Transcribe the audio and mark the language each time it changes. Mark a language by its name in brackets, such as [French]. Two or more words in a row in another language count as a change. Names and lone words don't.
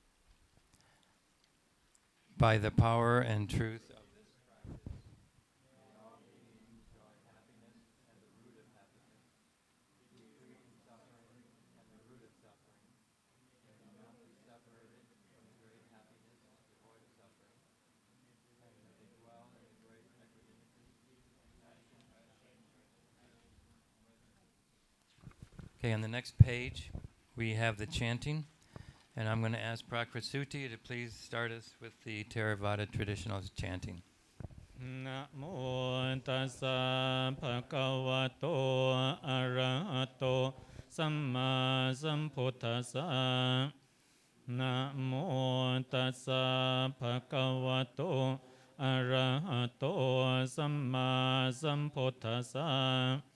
[English] By the power and truth of this practice, may all beings enjoy happiness and the root of happiness, be free from suffering and the root of suffering, may not be separated from the great happiness devoid of suffering, and may they dwell in the great equanimity. Okay, on the next page, we have the chanting. And I'm going to ask Prakrasuti to please start us with the Theravada traditional chanting. [Pali] Namo tassa bhagavato arahato samma sambuddhassa. Namo tassa bhagavato arahato samma sambuddhassa.